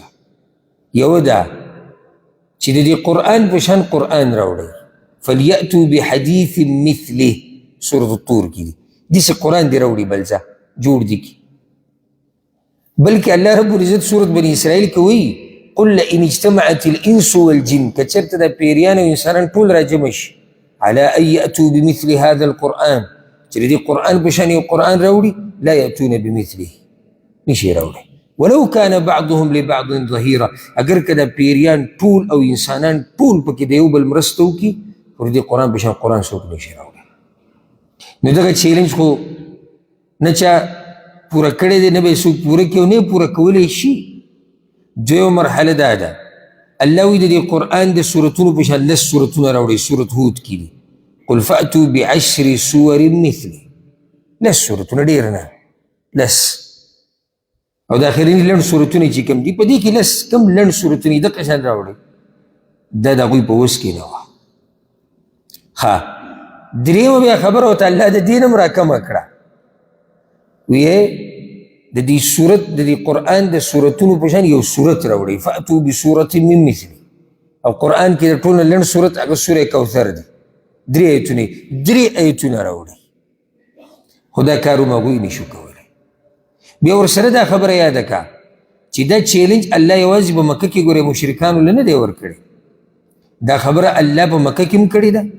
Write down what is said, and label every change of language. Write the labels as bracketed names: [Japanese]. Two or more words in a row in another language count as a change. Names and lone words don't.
[Pashto] یو دا چې د دې قرآن په شان قرآن راوړئ، [Arabic] فلیأتوا بحدیث مثله، [Pashto] سورة الطور کی دی داسې قرآن دی راوړي بل ځای جوړ دي کی. بلکې الله رب العزت سورة بني اسرائیل کې وایي [Arabic] قل لئن اجتمعت الانس والجن، [Pashto] که چېرته د پیریان او انسانان ټول راجمع شي [Arabic] على ان یأتوا بمثل هذا القرآن، [Pashto] چې د دې قرآن په شان یو قرآن راوړي، [Arabic] لا یأتون بمثله، [Pashto] نشي راوړي. [Arabic] ولو كان بعضهم لبعض ظهیرا، [Pashto] اگر که د پیریان ټول او انسانان ټول پکې د یو بل مرسته وکړي، خو د دې قرآن په شان قرآن څوک نشي راوړي. نو دغه چیلنج خو نه چا پوره کړی دی، نه به یې څوک پوره کړي او نه یې پوره کولی شي. دویمه مرحله دا ده، الله وایي د دې قرآن د سورتونو په شان 10 سورتونه راوړئ. سورت هود کې دي [Arabic] قل فأتوا بعشر سور مثله، [Pashto] 10 سورتونه، ډېر نه 10. او د آخریني لنډ سورتونه چې کوم دي په دې کې 10 کم لنډ سورتونه دغه شان راوړئ. دا د هغوی په وس کې نه وه. ښه درېیمه بیا خبره ورته الله د دې نه هم راکمه کړه، ویې د دې صورت د دې قرآن د صورتونو په شان یو صورت راوړئ، [Arabic] فأتوا بصورت من مثله. [Pashto] او قرآن کې د ټول نه لنډ صورت هغه سوره کوثر دی، 3 آیتونه راوړئ. خو دا کار هم هغوی نشو کولی. بیا ورسره دا خبره یاده کړه چې دا چیلنج الله یوازې په مکه کې ګورې مشرکانو له نه دی ورکړی، دا خبره الله په مکه کې هم کړې ده.